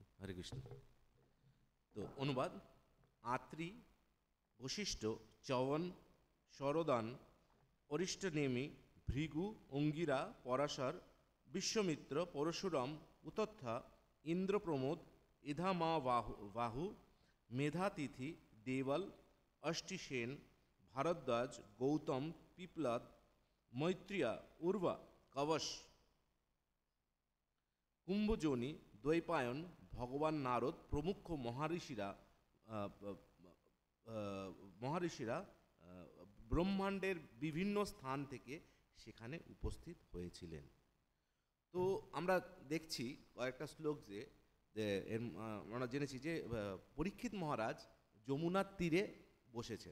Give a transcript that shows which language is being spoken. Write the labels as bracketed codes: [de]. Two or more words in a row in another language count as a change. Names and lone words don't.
[bn] হরে কৃষ্ণ। তো অনুবাদ: আত্রি, বশিষ্ঠ, চবন, শরদান, অরিষ্টনেমি, ভৃগু, অঙ্গিরা, পরাশর, বিশ্বমিত্র, পরশুরাম, উতথ্যা, ইন্দ্রপ্রমোদ, ইধামা বাহু, মেধাতিথি, দেবল, অষ্টিসেন, ভারদ্বাজ, গৌতম, পিপ্লাদ, মৈত্রিয়া, উর্বা, কবশ, কুম্ভজনী, দ্বৈপায়ন, ভগবান নারদ প্রমুখ মহারিষিরা ব্রহ্মাণ্ডের বিভিন্ন স্থান থেকে সেখানে উপস্থিত হয়েছিলেন। তো আমরা দেখছি কয়েকটা শ্লোক যে আমরা জেনেছি যে পরীক্ষিত মহারাজ যমুনার তীরে বসেছেন।